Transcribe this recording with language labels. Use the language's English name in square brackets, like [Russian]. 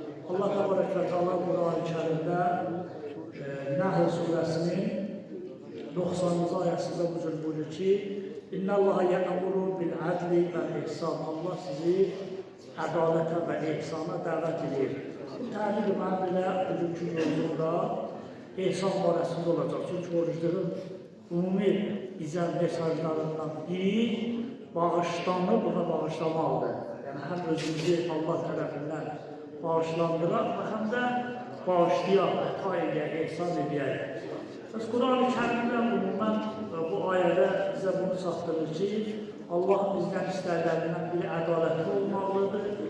[Azerbaijani] Allah təbarək və təala Quran-ı Kərimdə Nəhl surəsinin 90-cı ayəsində bu cür buyurur ki [Arabic] İnna Allaha ya'muru bil adli və ihsan. [Azerbaijani] Allah sizi ədalətə və ihsana dəvət edir. Bu təbliğ mən belə bugünkü mövzumda ihsan barəsində olacaq. Çünki orucluğun ümumi izah mesajlarından biri bağışlanır, buna bağışlamalıdır. Yəni həm özümüzü Allah tərəfindən bağışlandıraq və həm də bağışlayaq, əta edək, ihsan edək. Bəs Quran-ı Kərimdə ümumən bu ayədə bizə bunu çatdırır ki, Allah bizdən istəklərindən biri ədalətli olmalıdır.